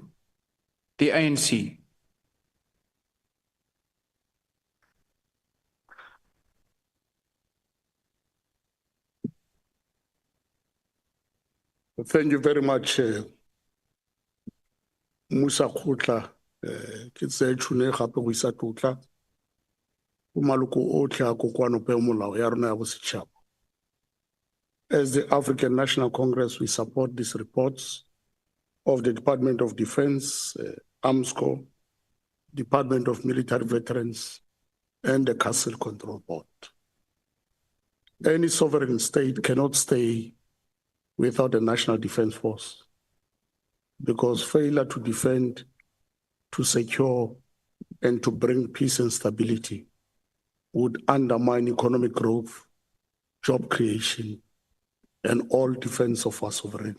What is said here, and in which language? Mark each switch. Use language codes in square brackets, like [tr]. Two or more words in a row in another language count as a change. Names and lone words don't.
[en] The ANC. Thank you very much, Musa Khutla. [tn] Ke tse tshune gape go isa tlotla o maloko otlhe a kokoano pe molao ya rona ya bosetšhaba. [en] As the African National Congress, we support these reports of the Department of Defense, AMSCO, Department of Military Veterans, and the Castle Control Board. Any sovereign state cannot stay without a national defense force, because failure to defend, to secure, and to bring peace and stability would undermine economic growth, job creation, and all defense of our sovereignty.